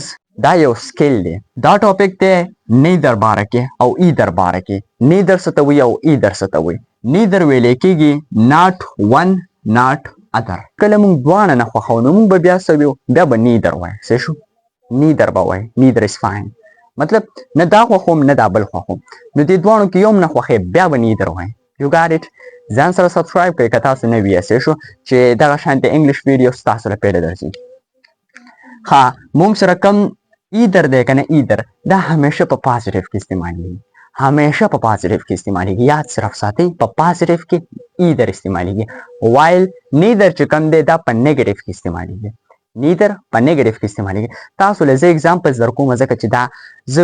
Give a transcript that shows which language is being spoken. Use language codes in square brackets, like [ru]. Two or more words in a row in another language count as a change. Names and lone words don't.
[ps] دا یو سکیل دی دا ټاپک دی نیدر باره کې او ایدر باره کې نیدر څه ته وایي او ایدر څه ته وایي نیدر ویلی کېږي [en] not one not other [ps] کله موږ دواړه نه خوښو نو موږ به بیا څه ویو بیا به نیدر وایو څه شو neither به وایي [en] neither is fine [ps] مطلب نه دا خوښوم نه دا بل خوښوم نو دې دواړو کې یو هم نه خوښې بیا به neither وایي [en] you got it [ps] ځان سره سبسکرایب کړئ که تاسو نه وي شو چې دغه شانتې [en] English videos [ps] تاسو لپاره درځي ها موږ سره کم ایدر دی که نه ایدر دا همیشه په پازیټیو کې استعمالیږي همیشه په پازیټیو کې استعمالیږي یاد صرف ساتئ په پازیټیو کې ایدر استعمالیږي [en] while neither [ps] چې کم دی دا په نیګیټیو کې استعمالیږي نیدر په نیګیټیو کې استعمالیږي تاسو له زه اګزامپلز درکوم ځکه چې دا زه